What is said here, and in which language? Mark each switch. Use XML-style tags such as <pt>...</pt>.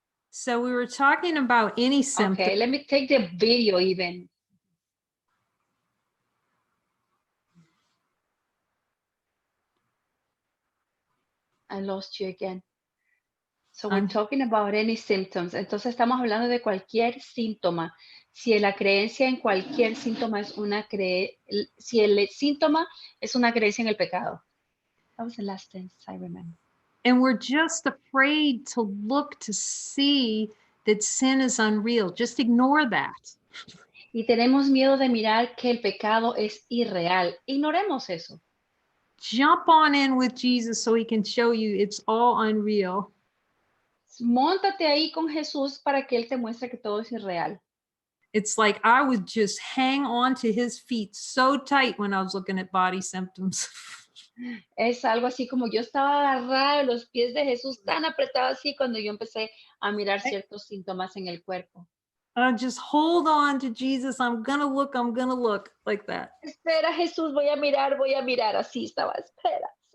<en>So we were talking about any symptom. Okay, let me take the video even. I lost you again. So we're talking about any symptoms.</en> <es>Entonces estamos hablando de cualquier síntoma. Si la creencia en cualquier síntoma es si el síntoma es una creencia en el pecado.</es> <en>That was the last sentence I remember. And we're just afraid to look to see that sin is unreal. Just ignore that.</en> <es>Y tenemos miedo de mirar que el pecado es irreal. Ignoremos eso.</es> <en>Jump on in with Jesus so he can show you it's all unreal.</en> <es>Móntate ahí con Jesús para que él te muestre que todo es irreal.</es> <en>It's like I would just hang on to his feet so tight when I was looking at body symptoms.</en> <es>Es algo así como yo estaba agarrada de los pies de Jesús tan apretado así cuando yo empecé a mirar ciertos síntomas en el cuerpo.</es> <en>Just hold on to Jesus. I'm gonna look like that.</en> <es>Espera, Jesús, voy a mirar, así estaba, espera.</es>